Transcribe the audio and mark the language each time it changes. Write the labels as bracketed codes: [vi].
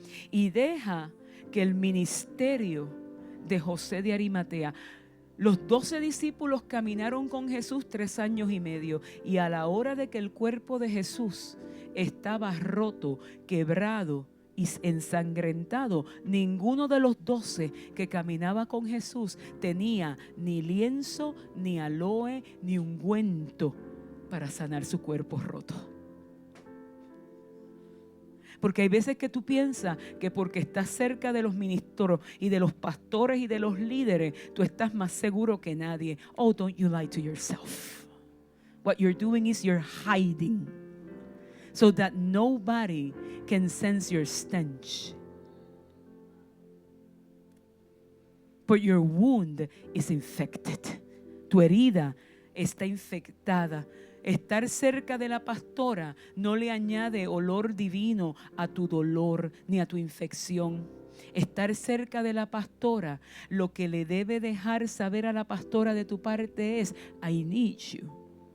[es] Y deja que el ministerio de José de Arimatea, los 12 discípulos caminaron con Jesús 3 años y medio, y a la hora de que el cuerpo de Jesús estaba roto, quebrado y ensangrentado, ninguno de los 12 que caminaba con Jesús tenía ni lienzo, ni aloe, ni ungüento para sanar su cuerpo roto. Porque hay veces que tú piensas que porque estás cerca de los ministros y de los pastores y de los líderes, tú estás más seguro que nadie. [en] Oh, don't you lie to yourself. What you're doing is you're hiding so that nobody can sense your stench. But your wound is infected. [es] Tu herida está infectada. Estar cerca de la pastora no le añade olor divino a tu dolor ni a tu infección. Estar cerca de la pastora, lo que le debe dejar saber a la pastora de tu parte es, [en] I need you.